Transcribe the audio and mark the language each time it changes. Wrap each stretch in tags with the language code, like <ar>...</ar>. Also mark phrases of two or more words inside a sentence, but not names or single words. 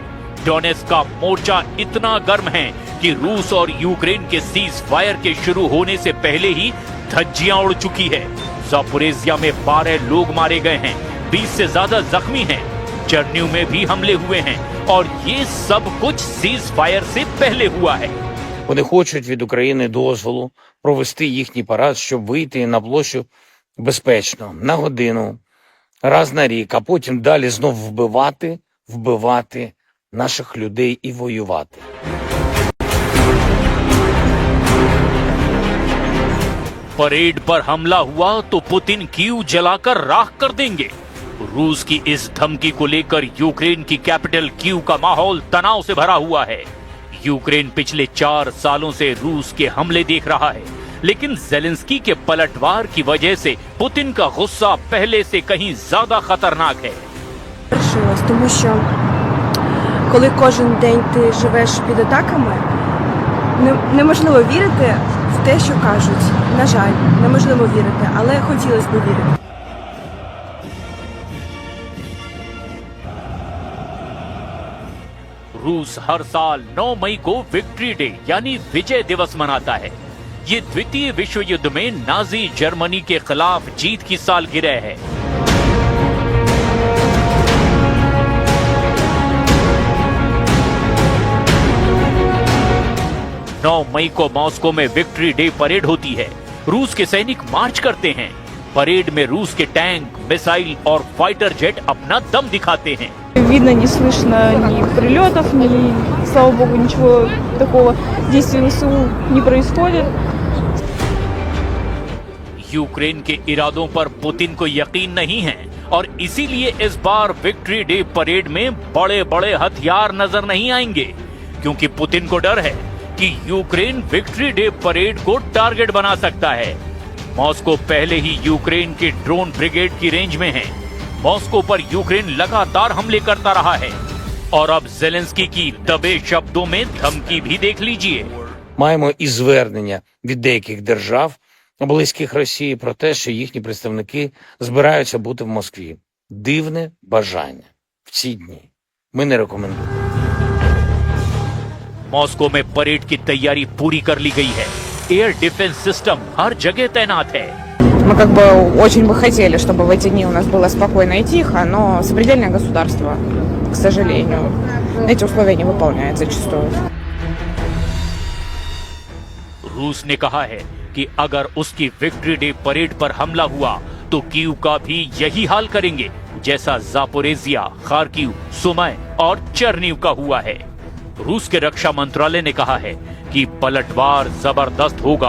<hi>डोनेट्स्क का मोर्चा इतना गर्म है कि रूस और यूक्रेन के</hi> <en>cease fire</en> <hi>के शुरू होने से पहले ही धज्जियां उड़ चुकी है। ज़ापोरिज़िया में 12 लोग मारे गए हैं, 20 से ज्यादा जख्मी हैं। चर्निव में भी हमले हुए हैं, और ये सब कुछ</hi> <en>cease fire</en> <hi>से पहले हुआ है।</hi> <uk>Вони хочуть від України дозволу провести їхній парад, щоб вийти на площу безпечно, на годину, раз на рік, а потім далі знов вбивати наших людей і воювати.</uk> <hi>परेड पर हमला हुआ तो पुतिन कीव जलाकर राख कर देंगे। रूस की इस धमकी को लेकर यूक्रेन की कैपिटल कीव का माहौल तनाव से भरा हुआ है। यूक्रेन पिछले 4 सालों से रूस के हमले देख रहा है, लेकिन ज़ेलेंस्की के पलटवार की वजह से पुतिन का गुस्सा पहले से कहीं ज्यादा खतरनाक है।</hi> <uk>Тому що коли кожен день ти живеш під атаками, неможливо вірити в те, що кажуть. На жаль, неможливо вірити, але хотілося б вірити.</uk> <hi>रूस हर साल 9 मई को</hi> <en>victory day</en> <hi>यानी विजय दिवस मनाता है। ये द्वितीय विश्व युद्ध में नाजी जर्मनी के खिलाफ जीत की सालगिरह है। मई को मॉस्को में</hi> <en>victory day parade</en> <hi>होती है। रूस के सैनिक मार्च करते हैं। परेड में रूस के टैंक, मिसाइल और</hi> <en>fighter jet</en> <hi>अपना दम दिखाते हैं।</hi> <ru>Видно, не слышно ни прилетов, ни, слава богу, ничего такого действия ВСУ не происходит.</ru> <hi>यूक्रेन के इरादों पर पुतिन को यकीन नहीं है, और इसीलिए इस बार</hi> <en>victory day parade</en> <hi>में बड़े बड़े हथियार नजर नहीं आएंगे, क्योंकि पुतिन को डर है कि यूक्रेन</hi> <en>victory day parade</en> <hi>को टारगेट बना सकता है। मॉस्को पहले ही यूक्रेन की</hi> <en>drone brigade</en> <hi>की रेंज में है। मॉस्को पर यूक्रेन लगातार हमले करता रहा है, और अब ज़ेलेंस्की की दबे शब्दों में धमकी भी देख लीजिए।</hi> <uk>Маємо і звернення від деяких держав, близьких Росії, про те, що їхні представники збираються бути в Москві. Дивне бажання в ці дні. Ми не рекомендуємо.</uk> <hi>मॉस्को में परेड की तैयारी पूरी कर ली गई है।</hi> <en>air defense system</en> <hi>हर जगह तैनात है।</hi> <ru>Мы как бы очень бы хотели, чтобы в эти дни у нас было спокойно и тихо, но сопредельное государство, к сожалению, эти условия не выполняет зачастую.</ru> <hi>रूस ने कहा है कि अगर उसकी विक्ट्री डे परेड पर हमला हुआ तो कीव का भी यही हाल करेंगे, जैसा ज़ापोरिज़िया, खार्किव, सुमी और चर्निव का हुआ है। रूस के रक्षा मंत्रालय ने कहा है कि पलटवार जबरदस्त होगा।</hi>